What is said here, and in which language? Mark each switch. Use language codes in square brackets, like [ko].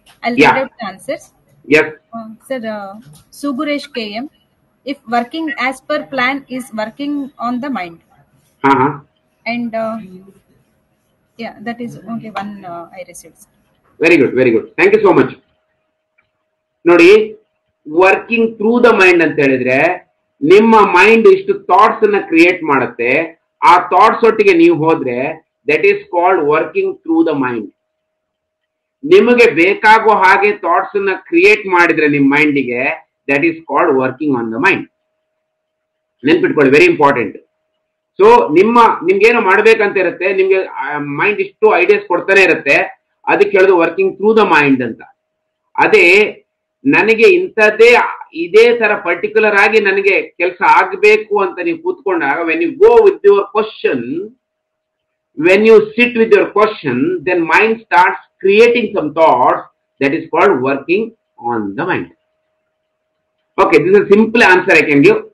[en] I'll Yeah. read out the answers. Yes. Sir, Suguresh KM, if working as per plan is working on the mind. Uh-huh. And yeah, that is only one I received, sir. Very good, very good. Thank you so much. [kn] ನೋಡಿ, [en] working through the mind [kn] ಅಂತ ಹೇಳಿದ್ರೆ ನಿಮ್ಮ mind ಇಷ್ಟು thoughts ಅನ್ನ create ಮಾಡುತ್ತೆ. ಆ thoughts ಒಟ್ಟಿಗೆ ನೀವು ಹೋದ್ರೆ [en] That is called working through the mind. [kn] ನಿಮಗೆ ಬೇಕಾಗೋ ಹಾಗೆ ಥಾಟ್ಸ್ ಅನ್ನ ಕ್ರಿಯೇಟ್ ಮಾಡಿದ್ರೆ ನಿಮ್ಮ ಮೈಂಡಿಗೆ [en] That is called working on the mind. [kn] ನೆನ್ಪಿಟ್ಕೊಳ್ಳಿ, [en] Very important. [kn] ಸೊ ನಿಮ್ಗೇನೋ ಮಾಡ್ಬೇಕಂತ ಇರುತ್ತೆ, ನಿಮ್ಗೆ ಮೈಂಡ್ ಇಷ್ಟು ಐಡಿಯಾಸ್ ಕೊಡ್ತಾನೆ ಇರುತ್ತೆ, ಅದಕ್ಕೆ ಹೇಳೋದು [en] working through the mind [kn] ಅಂತ. ಅದೇ ನನಗೆ ಇಂಥದ್ದೇ ಇದೇ ತರ ಪರ್ಟಿಕ್ಯುಲರ್ ಆಗಿ ನನಗೆ ಕೆಲಸ ಆಗ್ಬೇಕು ಅಂತ ನೀವು ಕೂತ್ಕೊಂಡಾಗ [en] When you go with your question, when you sit with your question, then mind starts creating some thoughts. That is called working on the mind. Okay, this is a simple answer I can give.